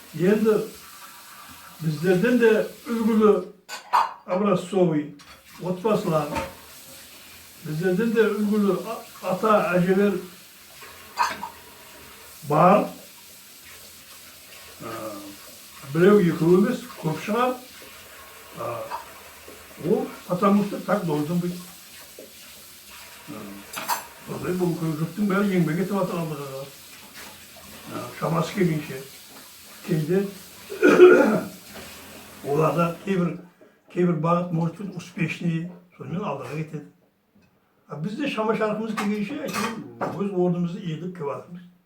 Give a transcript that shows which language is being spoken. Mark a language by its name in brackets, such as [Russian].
[Kazakh] Енді біздерден де үлгілі образцовый отбасылар, біздерден де үлгілі ата әжелер бар. Біреу екеу емес, көп шығар. [Russian] Ол потому что так должен быть. [Kazakh] Сондай бұл жұрттың бәрі еңбек етіп жатыр алдыға. Шамасы келгенше. Кейде оларда кейбір бағыт [Russian] может быть успешнее, [Kazakh] сонымен алдыға кетеді. Бізде шама шарқымыз келгенше өз орнымызды иелеп келіп жатырмыз.